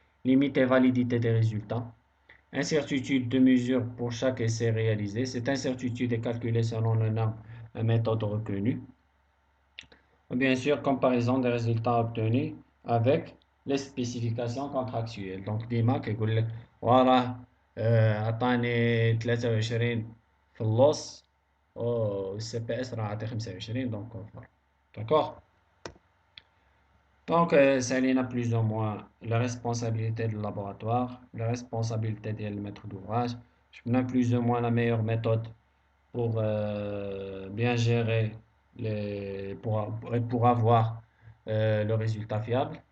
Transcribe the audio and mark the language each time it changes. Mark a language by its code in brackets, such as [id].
[fr] Limite et validité des résultats. Incertitude de mesure pour chaque essai réalisé. Cette incertitude est calculée selon le norme et méthode reconnue. Bien sûr, comparaison des résultats obtenus avec les spécifications contractuelles. [ar] Donc, ديما كيقول لك وراه عطاني 23 في اللص والسي بي اس راه عطي 25 دونك كونفورم. [fr] D'accord? Donc, ça il y a plus ou moins la responsabilité du laboratoire, la responsabilité du maître d'ouvrage. Je connais plus ou moins la meilleure méthode pour bien gérer pour avoir le résultat fiable.